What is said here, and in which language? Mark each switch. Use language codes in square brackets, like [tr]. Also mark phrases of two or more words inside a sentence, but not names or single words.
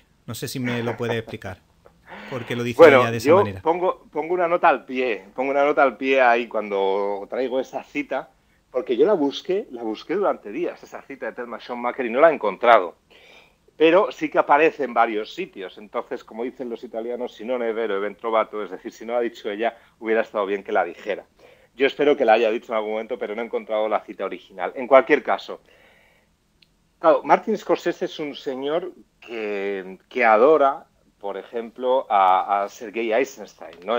[es] No sé si me lo puede explicar, porque lo dice ella de esa manera. Pongo una nota al pie ahí cuando traigo esa cita, porque yo la busqué durante días, esa cita de Thelma Schumacher, y no la he encontrado. Pero sí que aparece en varios sitios. Entonces, como dicen los italianos, [it] si non è vero è ben trovato, [es] es decir, si no la ha dicho ella, hubiera estado bien que la dijera. Yo espero que la haya dicho en algún momento, pero no he encontrado la cita original. En cualquier caso, claro, Martin Scorsese es un señor que adora, por ejemplo, a Sergei Eisenstein, ¿no?